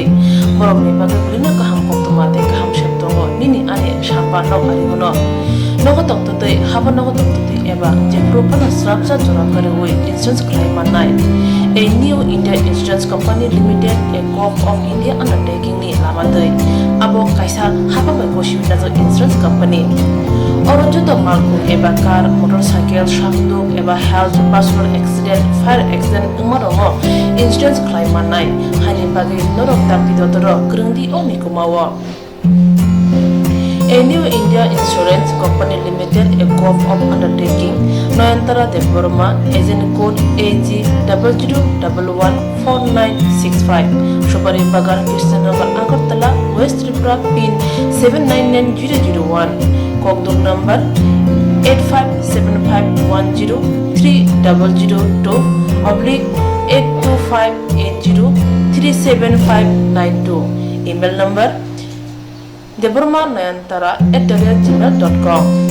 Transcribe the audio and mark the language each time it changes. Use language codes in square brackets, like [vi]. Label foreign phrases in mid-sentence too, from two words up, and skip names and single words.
[trp] borok ni bagai kulina kaham koktumate kaham sheptongo nini ane sapa no ari gono nogo toktote haban nogo toktote eba je propana srapsa jora kare oi [en] insurance claim [trp] manai a new India Insurance Company Limited, [en] a co-op of India undertaking [trp] ni lamadai abo kaisa haba mai boshi na insurance company orojo to malku eba [en] car motorcycle [trp] shakdo eba [en] health personal accident fire accident [trp] umarongo [en] insurance claim [trp] manai hani bagai norok takti dotoro grungdi oni kumawa. [en] A new India Insurance Company Limited, a co-op of undertaking, Noyantara de Burma, agent code AG 00114965, Shubari Bagar, Krishnagar, Agartala, West Tripura, PIN 799001, Kokduk number 85751030/82580375592, email number deburmanayantara@gmail.com.